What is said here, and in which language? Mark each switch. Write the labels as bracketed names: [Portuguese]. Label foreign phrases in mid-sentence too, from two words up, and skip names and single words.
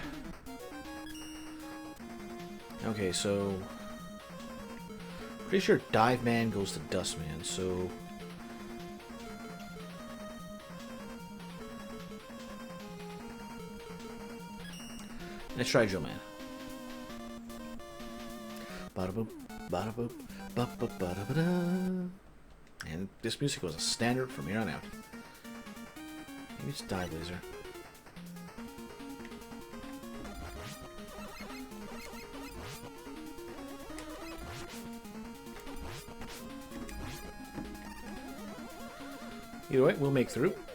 [English] Okay, so pretty sure Dive Man goes to Dust Man, so let's try Drill Man. Bada boop, bada boop, ba ba bada bada. And this music was a standard from here on out. Maybe it's Dive Laser. Either way, we'll make through.